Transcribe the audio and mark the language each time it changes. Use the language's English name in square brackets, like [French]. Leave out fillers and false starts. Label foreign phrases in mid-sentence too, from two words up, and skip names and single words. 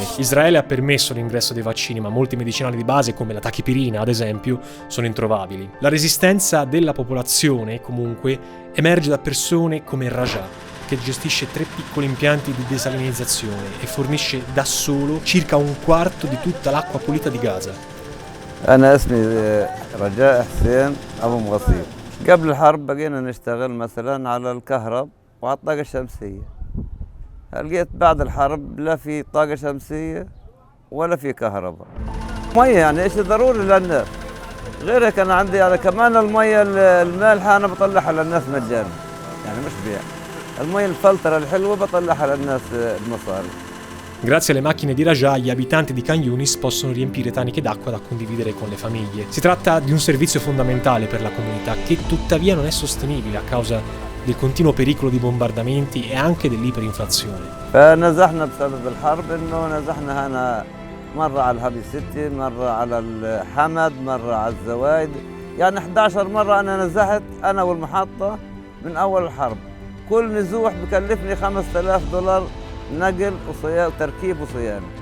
[Italian] Israele ha permesso l'ingresso dei vaccini, ma molti medicinali di base, come la tachipirina, ad esempio, sono introvabili. La resistenza della popolazione, comunque, emerge da persone come Raja, che gestisce 3 piccoli impianti di desalinizzazione e fornisce da solo circa un quarto di tutta l'acqua pulita di Gaza. [Arabic] أنا اسمي رجاء حسين أبو مغصيب. قبل الحرب بقينا نشتغل مثلا على الكهرب وعلى الطاقة الشمسية. لقيت بعد الحرب لا في طاقة شمسية ولا في كهرباء. مية يعني إيش ضروري للناس. غير هيك أنا عندي يعني كمان المية المالحة أنا بطلعها للناس مجانا. يعني مش بيع. المية الفلترة الحلوة بطلعها للناس بمصاري. [Italian] Grazie alle macchine di Raja, gli abitanti di Khan Yunis possono riempire taniche d'acqua da condividere con le famiglie. Si tratta di un servizio fondamentale per la comunità che tuttavia non è sostenibile a causa del continuo pericolo di bombardamenti e anche dell'iperinflazione. [Arabic] فنزحنا بسبب الحرب إنه نزحنا هنا مرة على الهابي سيتي، مرة على الحمد، مرة على الزوايد، يعني 11 مرة أنا نزحت أنا والمحطة من أول الحرب. كل نزوح بكلفني $5000 نقل وتركيب وصيانة.